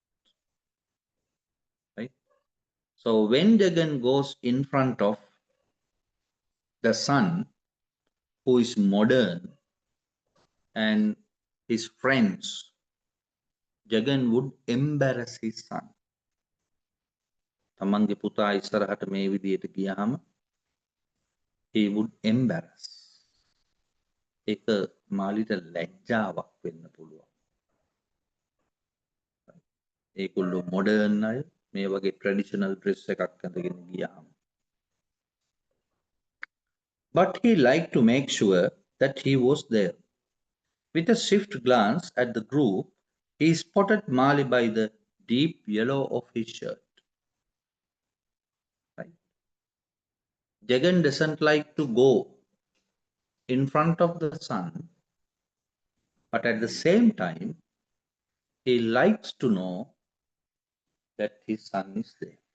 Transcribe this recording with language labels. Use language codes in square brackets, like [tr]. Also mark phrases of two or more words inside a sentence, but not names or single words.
[en] Right? So when Jagan goes in front of the son, who is modern, and his friends, Jagan would embarrass his son. [si] තමන්ගේ පුතා ඉස්සරහට මේ විදියට ගියාම [en] he would embarrass. [si] ඒක මාලිට ලැජ්ජාවක් වෙන්න පුළුවන්. ඒගොල්ලෝ modern අය මේ වගේ [en] traditional dress [si] එකක් අඳගෙන ගියාම. [en] But he liked to make sure that he was there. With a swift glance at the group, he spotted Mali by the deep yellow of his shirt. Right? Jagan doesn't like to go in front of the sun, but at the same time, he likes to know that his son is there.